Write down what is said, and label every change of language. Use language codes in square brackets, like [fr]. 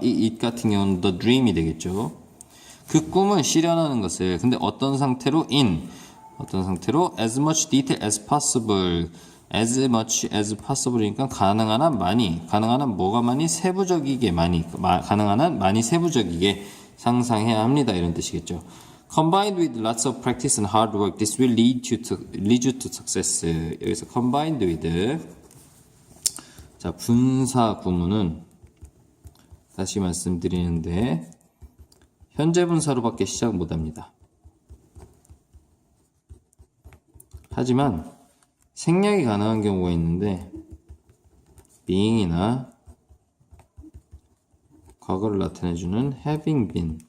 [ko] 이 같은 경우는 the dream이 되겠죠. 그 꿈을 실현하는 것을. 근데 어떤 상태로? 어떤 상태로? [en] as much detail as possible, as much as possible [ko] 이니까 가능한 한 많이, 가능한 한 뭐가 많이 세부적이게 많이, 가능한 한 많이 세부적이게 상상해야 합니다. 이런 뜻이겠죠. [en] Combined with lots of practice and hard work, this will lead you to success. [ko] 여기서 [en] combined with [ko] 자 분사 구문은 다시 말씀드리는데 현재 분사로밖에 시작 못합니다. 하지만 생략이 가능한 경우가 있는데 being이나 과거를 나타내주는 [en] having been.